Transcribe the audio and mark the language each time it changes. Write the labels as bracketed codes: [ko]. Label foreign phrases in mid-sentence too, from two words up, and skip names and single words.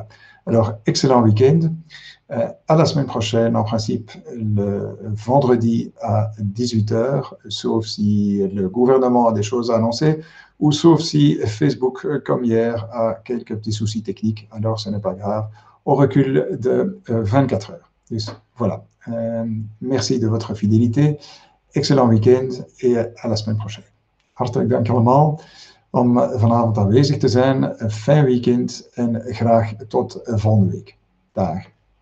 [fr] Alors, excellent week-end. À la semaine prochaine, en principe, le vendredi à 18h, sauf si le gouvernement a des choses à annoncer, ou sauf si Facebook, comme hier, a quelques petits soucis techniques. Alors, ce n'est pas grave. On recule de 24 heures. Dus, voilà. Merci de votre fidélité. Excellent week-end et à la semaine prochaine. [nl] Hartelijk dank allemaal om vanavond aanwezig te zijn. Een fijn weekend en graag tot volgende week. Dag.